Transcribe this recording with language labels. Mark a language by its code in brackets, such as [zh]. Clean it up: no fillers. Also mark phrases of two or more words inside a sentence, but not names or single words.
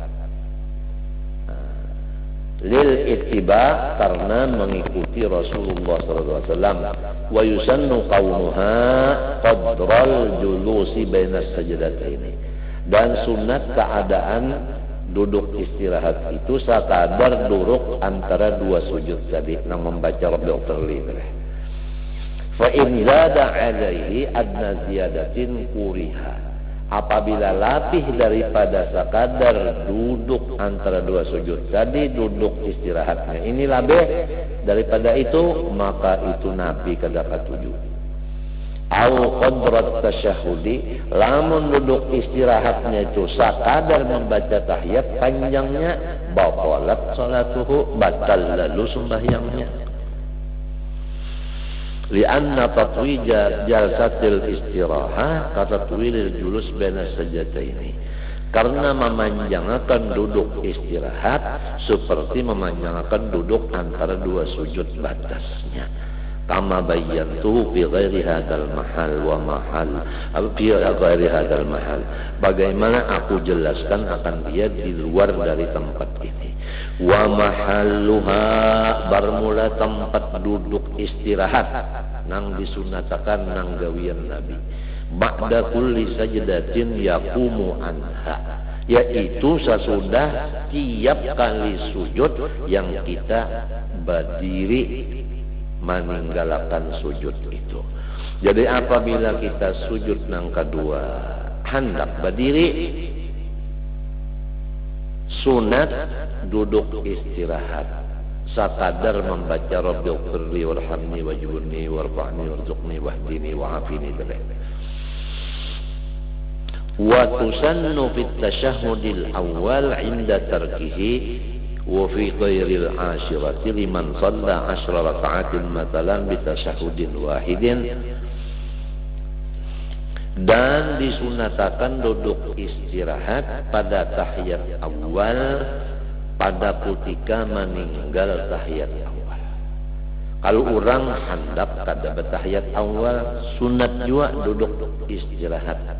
[ar] للاتباع, [bjn] karena mengikuti Rasulullah SAW. [ar] ويسن كونها قدر الجلوس بين السجدتين. [bjn] Dan sunat keadaan duduk istirahat itu sakadar duduk antara dua sujud tadi nang membaca [ar] رب اغفر لي. فإن زاد عليه أدنى زيادة كرهت. [bjn] Apabila lapih daripada sakadar duduk antara dua sujud tadi, duduk istirahatnya ini lebih daripada itu, maka itu Nabi kada katuju. [ar] أو قدر التشهد, [bjn] lamun duduk istirahatnya itu sakadar membaca tahiyat panjangnya, [ar] بطلت صلاته, [bjn] batal lalu sembahyangnya. [ar] لأن تطويل جلسة الاستراحة كتطويل الجلوس بين السجدتين. [bjn] Karena memanjangkan duduk istirahat seperti memanjangkan duduk antara dua sujud batasnya. [ar] كما بينت في غير هذا المحل ومحل. في غير هذا المحل. [bjn] Bagaimana aku jelaskan akan dia di luar dari tempat ini. [ar] ومحلها, [bjn] bermula tempat duduk istirahat nang disunatakan nang gawian Nabi. [ar] بعد كل سجدة يقوم عنها, [bjn] yaitu sesudah tiap kali sujud yang kita berdiri meninggalkan sujud itu. Jadi apabila kita sujud nang kedua hendak berdiri, sunat duduk istirahat sakadar membaca [ar] رب اغفر لي وارحمني واجبرني وارفعني وارزقني واهدني وعافني. وتسن في التشهد الأول عند تركه وفي غير الأخيرة لمن صلى عشر ركعات مثلا بتشهد واحد. [bjn] Dan disunatakan duduk istirahat pada tahiyat awal pada ketika meninggal tahiyat awal. Kalau orang hendak kada bertahiyat awal, sunat juga duduk istirahat.